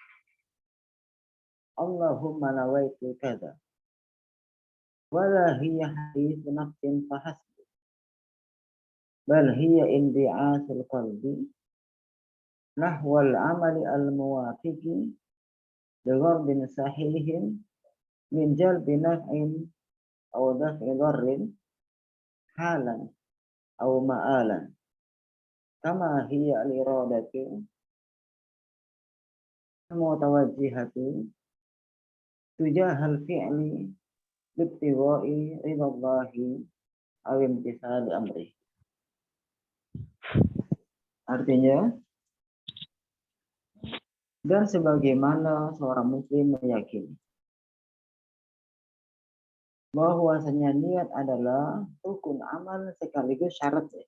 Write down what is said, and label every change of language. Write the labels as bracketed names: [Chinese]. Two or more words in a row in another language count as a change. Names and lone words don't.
[Arabic] اللهم نويت كذا. ولا هي حديث نفس فحسب. بل هي انبعاث القلب نحو العمل الموافق لغرض صحيح من جلب نفع أو دفع ضر حالا أو مآلا كما هي الإرادة المتوجهة تجاه الفعل ابتغاء رضا الله أو امتثال أمره. [Indonesian] Artinya, dan sebagaimana seorang muslim meyakini bahwasanya niat adalah rukun amal sekaligus syarat,